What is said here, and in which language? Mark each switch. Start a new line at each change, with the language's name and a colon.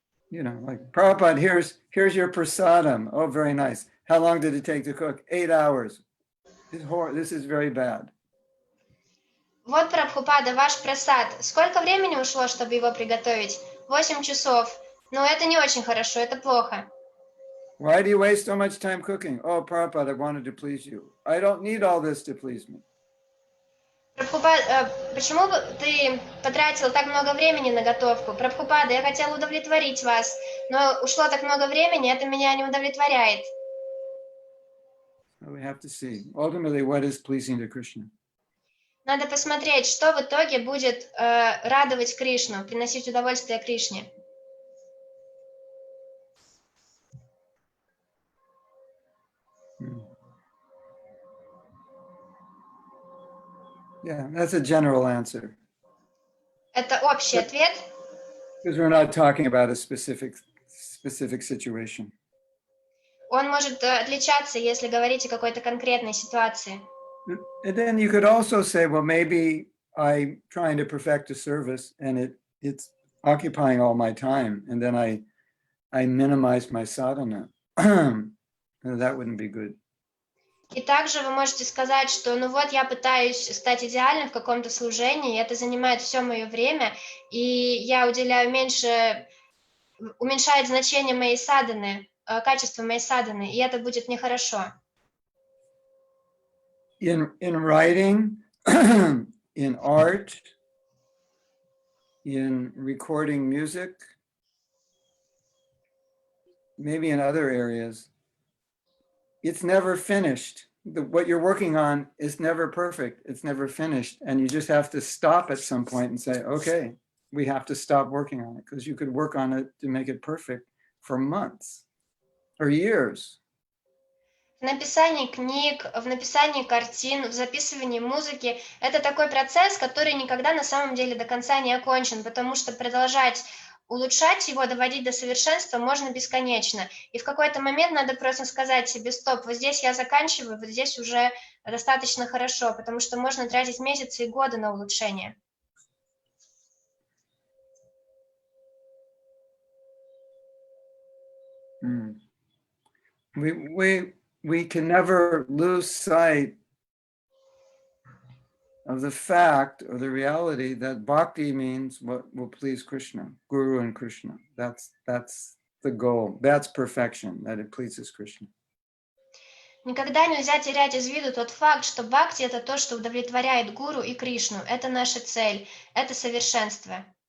English: You know, like, Prabhupada, here's your prasadam. Oh, very nice. How long did it take to cook? 8 hours. This is very bad.
Russian: Вот, Прабхупада, ваш прасад. Сколько времени ушло, чтобы его приготовить? 8 часов. Но это не очень хорошо, это плохо.
English: Why do you waste so much time cooking? Oh, Prabhupada, I wanted to please you. I don't need all this to please me.
Russian: Прабхупада, почему ты потратил так много времени на готовку? Прабхупада, я хотела удовлетворить вас, но ушло так много времени, это меня не удовлетворяет.
English: we have to see ultimately what is pleasing to Krishna.
Russian: Надо посмотреть, что в итоге будет радовать Кришну, приносить удовольствие Кришне.
English: Yeah, that's a general answer.
Russian: Это общий ответ.
English: Because we're not talking about a specific situation.
Russian: Он может отличаться, если говорить о какой-то конкретной ситуации.
English: And then you could also say, well, maybe I'm trying to perfect a service and it's occupying all my time, and then I minimize my sadhana. That wouldn't be good.
Russian: И также вы можете сказать, что ну вот я пытаюсь стать идеальным в каком-то служении, и это занимает все мое время, и я уделяю меньше, уменьшает значение моей садханы, качество моей садханы, и это будет нехорошо.
English: In writing, in art, in recording music, maybe in other areas, it's never finished. What you're working on is never perfect. It's never finished. And you just have to stop at some point and say, okay, we have to stop working on it, because you could work on it to make it perfect for months or years.
Russian: В написании книг, в написании картин, в записывании музыки – это такой процесс, который никогда на самом деле до конца не окончен, потому что продолжать улучшать его, доводить до совершенства можно бесконечно. И в какой-то момент надо просто сказать себе: стоп, вот здесь я заканчиваю, вот здесь уже достаточно хорошо, потому что можно тратить месяцы и годы на улучшение.
English: We can never lose sight of the fact or the reality that bhakti means what will please Krishna, Guru and Krishna. That's the goal. That's perfection, that it pleases Krishna.
Russian: Никогда нельзя терять из виду тот факт, что бхакти – это то, что удовлетворяет Гуру и Кришну. Это наша цель, это совершенство.